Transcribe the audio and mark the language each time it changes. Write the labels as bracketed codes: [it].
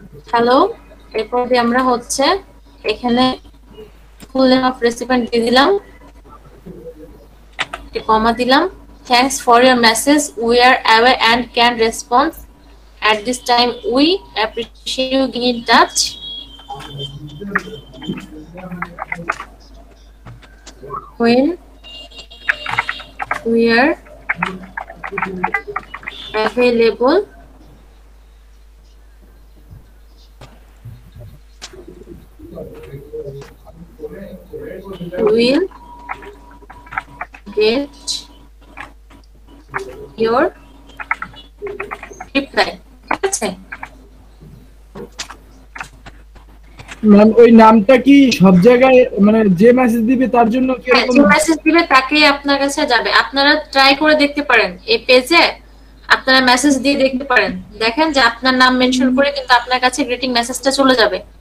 [bn] Hello, এরপর আমরা হচ্ছে এখানে ফুল নেম অফ রেসিপিয়েন্ট দিয়ে দিলাম, কমা দিলাম। [en] Thanks for your message, we are away and can response at this time, we appreciate you getting in touch. When we are available, we'll get your reply. [bn] ঠিক আছে, ma'am ওই নামটা কি সব জায়গায়, মানে যে মেসেজ দিবে তার জন্য কি এরকম? যে মেসেজ দিবে তাকে আপনার কাছে যাবে। আপনারা ট্রাই করে দেখতে পারেন, এই পেজে আপনারা মেসেজ দিয়ে দেখতে পারেন, দেখেন যে আপনার নাম মেনশন করে কিন্তু আপনার কাছে গ্রিটিং মেসেজটা চলে যাবে।